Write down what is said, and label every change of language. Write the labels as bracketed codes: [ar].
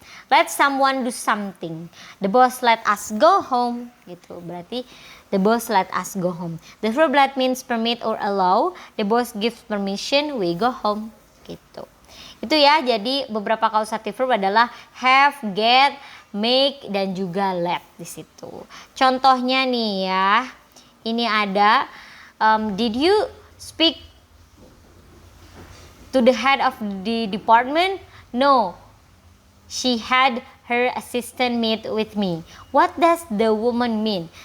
[en] Let someone do something. The boss let us go home. [id] Gitu. Berarti [en] the boss let us go home. The verb let means permit or allow. The boss gives permission, we go home. [id] Gitu. Itu ya, jadi beberapa causative verb adalah have, get, make, dan juga let di situ. Contohnya nih ya, ini ada [en] did you speak to the head of the department? No, she had her assistant meet with me. What does the woman mean?